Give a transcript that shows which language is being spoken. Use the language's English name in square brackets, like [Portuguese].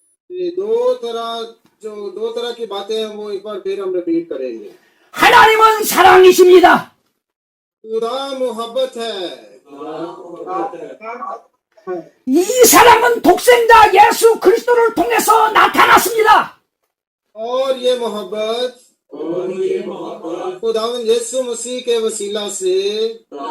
[Hindi] ये दो तरह की बातें हैं, वो एक बार फिर हम रिपीट करेंगे। [Korean] 하나님은 사랑이십니다. [Hindi] खुदा मोहब्बत है। [Korean] 이 사랑은 독생자 예수 그리스도를 통해서 나타났습니다. [Hindi] और ये मोहब्बत खुदावन यीशु मसीह के वसीला से